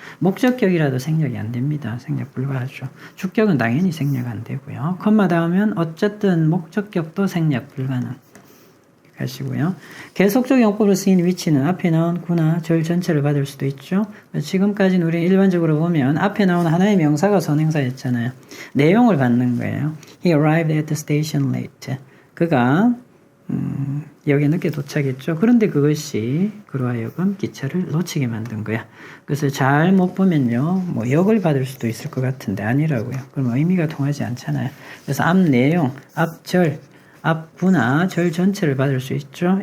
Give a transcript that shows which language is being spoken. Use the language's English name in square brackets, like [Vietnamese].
[Korean] 목적격이라도 생략이 안 됩니다. 생략 불가하죠. 주격은 당연히 생략 안 되고요. 컴마 다음은 어쨌든 목적격도 생략 불가능. 하시고요. 계속적 용법으로 쓰인 위치는 앞에 나온 구나 절 전체를 받을 수도 있죠. 지금까지는 우리 일반적으로 보면 앞에 나온 하나의 명사가 선행사였잖아요. 내용을 받는 거예요. [English] He arrived at the station late. [Korean] 그가 여기에 늦게 도착했죠. 그런데 그것이 그로 하여금 기차를 놓치게 만든 거야. 그래서 잘 못 보면요. 역을 받을 수도 있을 것 같은데 아니라고요. 그럼 의미가 통하지 않잖아요. 그래서 앞 내용, 앞절, 앞부나 절 전체를 받을 수 있죠.